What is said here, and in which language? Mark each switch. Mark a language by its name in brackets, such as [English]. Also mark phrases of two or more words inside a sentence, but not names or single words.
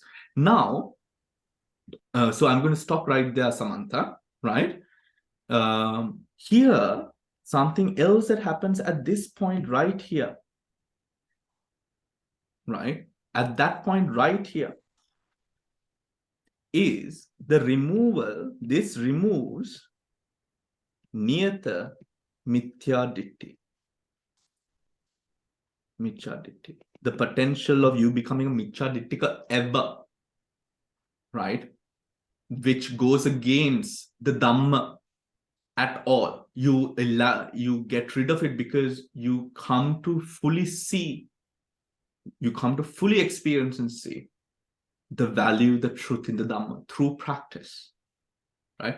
[English] Now, so I'm going to stop right there, Samantha, right? Here, something else that happens at this point right here, right? At that point right here is the removal. This removes [Pali] niyata mithya ditti. Mithya ditti. [English] The potential of you becoming a [Pali] mithya dittika [English] ever, right? Which goes against the Dhamma at all. You get rid of it because you come to fully see, you come to fully experience and see the value, the truth in the Dhamma through practice, right?